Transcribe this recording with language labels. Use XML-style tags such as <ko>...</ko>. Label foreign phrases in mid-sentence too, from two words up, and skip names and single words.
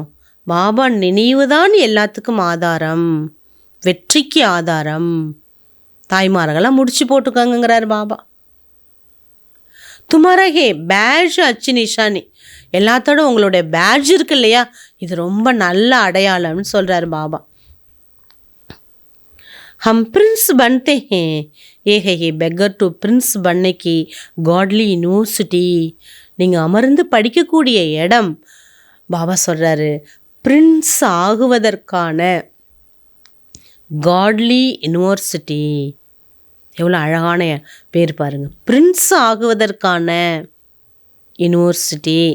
<ta>பாபா நினைவு தான் எல்லாத்துக்கும் ஆதாரம், வெற்றிக்கு ஆதாரம். தாய்மார்களெல்லாம் முடிச்சு போட்டுக்கோங்கிறார் பாபா.</ta> <hi>तुम्हारा है बैज अच्छी निशानी,</hi> <ta>எல்லாத்தோட உங்களுடைய பேட்ஜ் இருக்கு இல்லையா, இது ரொம்ப நல்ல அடையாளம்னு சொல்கிறார் பாபா.</ta> <hi>हम प्रिंस बनते हैं, ये है ये</hi> <en>beggar to prince</en> <hi>बनने की</hi> <en>godly university.</en> <ta>நீங்கள் அமர்ந்து படிக்கக்கூடிய இடம், பாபா சொல்கிறாரு, பிரின்ஸ் ஆகுவதற்கான</ta> <en>godly university.</en> <ta>எவ்வளோ அழகான பேர் பாருங்கள், பிரின்ஸ் ஆகுவதற்கான யூனிவர்சிட்டி.</ta>